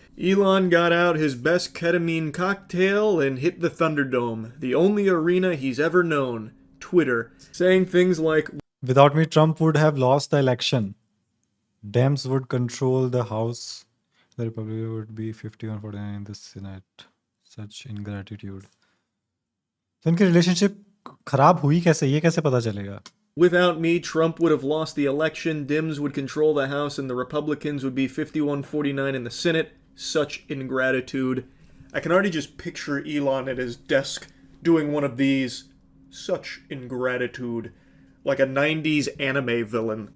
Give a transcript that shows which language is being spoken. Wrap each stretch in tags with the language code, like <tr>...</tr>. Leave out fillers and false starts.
<en>Elon got out his best ketamine cocktail and hit the Thunderdome, the only arena he's ever known. Twitter, saying things like, without me, Trump would have lost the election. Dems would control the House. The Republican would be 51-49 in the Senate. Such ingratitude.</en> <hi>तो इनकी relationship खराब हुई कैसे? ये कैसे पता चलेगा?</hi> <en>Without me, Trump would have lost the election, Dems would control the House, and the Republicans would be 51-49 in the Senate. Such ingratitude. I can already just picture Elon at his desk doing one of these. Such ingratitude. Like a 90s anime villain.</en>